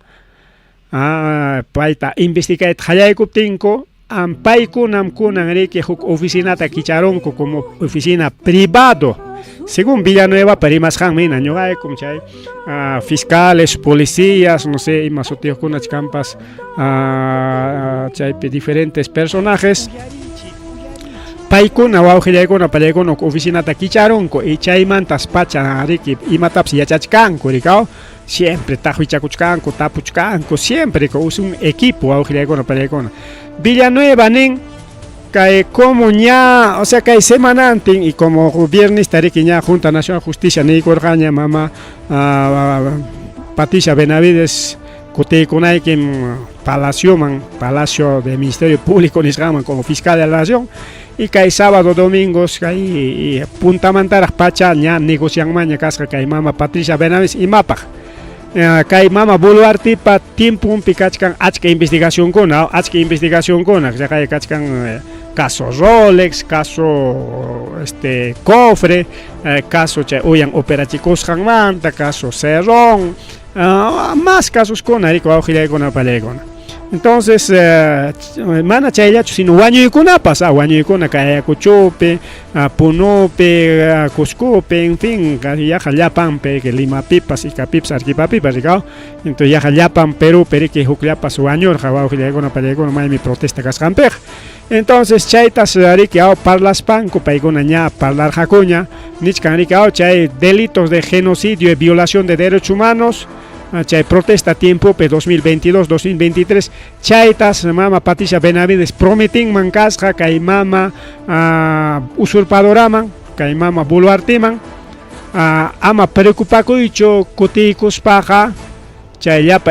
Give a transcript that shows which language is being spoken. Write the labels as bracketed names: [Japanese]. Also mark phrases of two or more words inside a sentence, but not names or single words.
[Quechua] paita investigait hallaykuptinko paykunam kunanriki huk oficinata kicharonku [Spanish] como oficina privado según [Quechua] Villanueva parimasqanmi ñuqaykum chay [Spanish] fiscales, policías, no sé, [Quechua] imasutiyuq kunach kampas chaypi [Spanish] diferentes personajes [Quechua] paykuna wawqillaykuna pallaykuna oficinata kicharonku y chaymantas pacha riki imatapas yachachkanku rikaw siempre tajuichakuchkanku tapuchkanku [Spanish] siempre es un equipo [Quechua] wawqillaykuna pallaykuna Villanueva nin kay como ña [Spanish] o sea [Quechua] kay semanantin [Spanish] y como gobiernista [Quechua] riki ña Junta Nacional de Justicia nikurqaña mama Patricia Benavides kutiykunaykim Palacio del Ministerio Público nisqaman [Spanish] como fiscal de la Nación y [Quechua] kay [Spanish] sábado domingos [Quechua] kay puntamantaraq pacha ña negocianmaña kasqa kay mama Patricia Benavides imapaq kay mama Boluarte pa tiempumpi kachkan achka investigación kuna kay kachkan caso Rolex, caso cofre, caso chay uyan operachikusqanmanta, [Spanish] caso Cerrón, más casos con [Quechua] arico wawqillaykuna pallaykuna. Entonces, mana chayllachu sino wañuykunapas, wañuykuna kay Ayacuchopi, Punupi, Cuscopi, [Spanish] en fin, [Quechua] yaqa llapanpi que Limapipas, Icapipas, Arequipapipas, rikaw. Entonces yaqa llapan Perú, periki hukllapas wañurqa wawqillaykuna pallaykuna maymi protesta kasqanpiqa. Entonces chaytas riki parlaspanku paykuna ña parlarqakuña nichkan riki chay [Spanish] delitos de genocidio y violación de derechos [Quechua] humanos chay protesta tiempo 2022-2023 chaytas mama Patricia Benavides prometinman kasqa kay mama usurpadoraman kay mama Boluarteman ama preocupakuychu kutiykuspaqa chayllapa